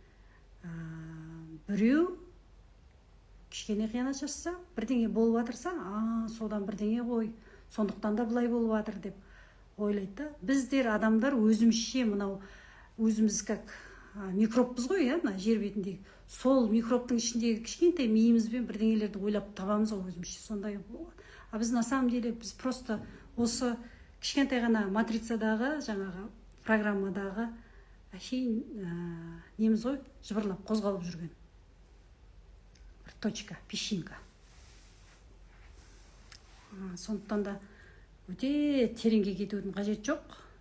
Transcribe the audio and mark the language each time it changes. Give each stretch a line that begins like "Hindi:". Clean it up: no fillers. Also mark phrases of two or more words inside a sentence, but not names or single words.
Kazakh: Біреу кішкене қиянат жасаса, бірдеңе болып жатырса, содан бірдеңе ғой, сондықтан да бұлай болып жатыр деп ойлайды. Біздер адамдар өзімізше мынау өзіміз как микробпыз ғой, мына жер бетіндегі. Сол микробтың ішіндегі кішкентай миымызбен бірдеңелерді ойлап табамыз ғой өзімізше. Сондай болады. А біз
Russian: на самом деле
Kazakh: біз просто осы кішкентай ғана матрицадағы жаңағы программадағы әшейін неміз ғой, жыбырлап қозғалып жүрген бір
Russian: точка, песчинка.
Kazakh: Сондықтан да өте тереңге кетудің қажет жоқ.